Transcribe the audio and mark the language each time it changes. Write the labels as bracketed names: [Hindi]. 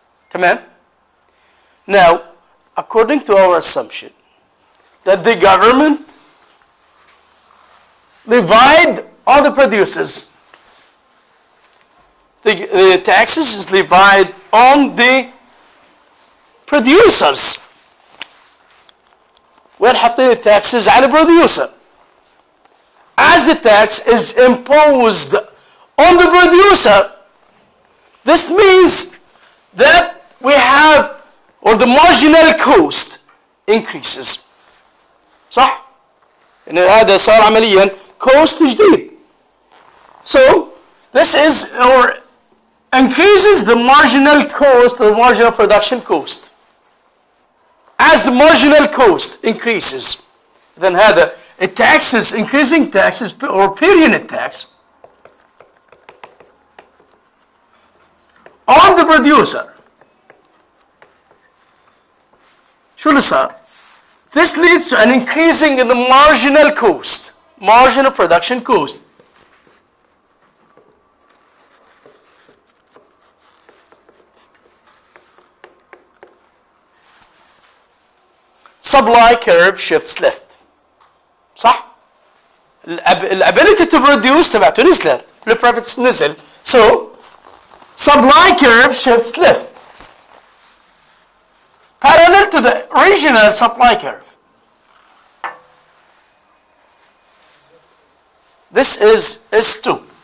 [English] Tamam? Now, according to our assumption that the government levied on the producers, the taxes is levied on the producers. [Arabic] وين حاطين taxes على producer. [English] As the tax is imposed on the producer, this means that we have or the marginal cost increases. [Arabic] صح؟ إن هذا صار عمليا cost جديد. [English] So this is or increases the marginal cost, the marginal production cost. As the marginal cost increases, then هذا taxes, increasing taxes or per unit tax on the producer. [Arabic] شو اللي صار؟ [English] This leads to an increasing in the marginal cost, marginal production cost. Supply curve shifts left. [Arabic] صح؟ الability to produce تبعته نزلت، البروفيتس نزل. [English] So supply curve shifts left. Parallel to the original supply curve. This is S2.